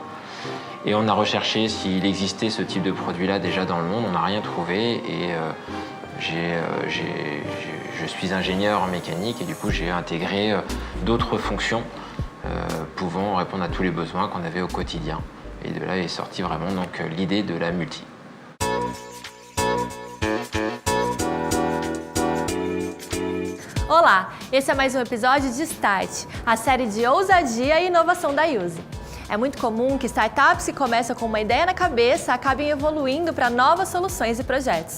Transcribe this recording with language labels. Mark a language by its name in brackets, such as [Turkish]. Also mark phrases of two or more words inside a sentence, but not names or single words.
[French] Et on a recherché s'il existait ce type de produit-là déjà dans le monde. On n'a rien trouvé. Et je suis ingénieur en mécanique et du coup j'ai intégré d'autres fonctions pouvant répondre à tous les besoins qu'on avait au quotidien. Et de là est sortie vraiment donc l'idée de la multi. [Portuguese] Olá, esse é mais um episódio de Start, a série de ousadia e inovação da Yuzu. É muito comum que startups que começam com uma ideia na cabeça acabem evoluindo para novas soluções e projetos.